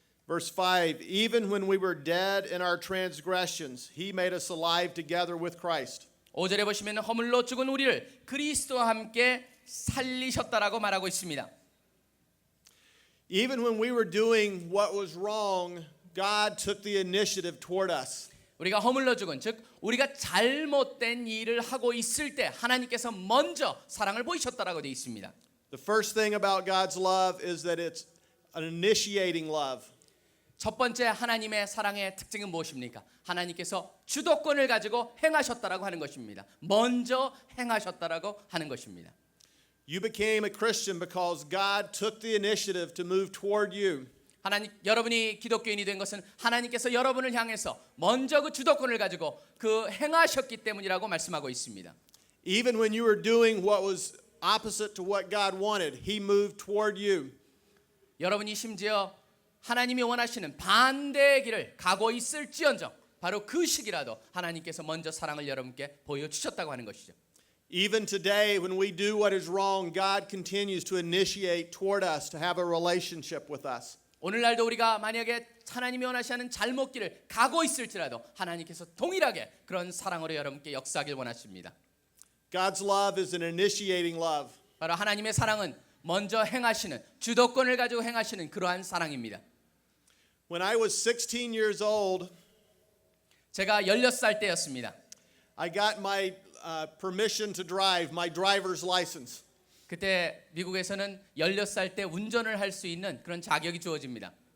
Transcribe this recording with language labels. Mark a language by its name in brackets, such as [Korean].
[English] Verse 5, even when we were dead in our transgressions, he made us alive together with Christ. [Korean] 5절에 보시면 허물로 죽은 우리를 그리스도와 함께 살리셨다라고 말하고 있습니다. [English] Even when we were doing what was wrong, God took the initiative toward us. [Korean] 우리가 허물로 죽은, 즉 우리가 잘못된 일을 하고 있을 때 하나님께서 먼저 사랑을 보이셨다라고 되어 있습니다. [English] The first thing about God's love is that it's an initiating love. [Korean] 첫 번째 하나님의 사랑의 특징은 무엇입니까? 하나님께서 주도권을 가지고 행하셨다라고 하는 것입니다. 먼저 행하셨다라고 하는 것입니다. [English] You became a Christian because God took the initiative to move toward you. [Korean] 여러분이 기독교인이 된 것은 하나님께서 여러분을 향해서 먼저 그 주도권을 가지고 그 행하셨기 때문이라고 말씀하고 있습니다. [English] Even when you were doing what was opposite to what God wanted, He moved toward you. [Korean] 여러분이 심지어 하나님이 원하시는 반대의 길을 가고 있을지언정 바로 그 시기라도 하나님께서 먼저 사랑을 여러분께 보여주셨다고 하는 것이죠. [English] Even today, when we do what is wrong, God continues to initiate toward us to have a relationship with us. [Korean] 오늘날도 우리가 만약에 하나님이 원하시는 잘못길을 가고 있을지라도 하나님께서 동일하게 그런 사랑으로 여러분께 역사하길 원하십니다. [English] God's love is an initiating love. [Korean] 바로 하나님의 사랑은 먼저 행하시는 주도권을 가지고 행하시는 그러한 사랑입니다. [English] When I was 16 years old, [Korean] 제가 16살 때였습니다. [English] I got my permission to drive, my driver's license. [Korean] 그때 미국에서는 16살 때 운전을 할 수 있는 그런 자격이 주어집니다.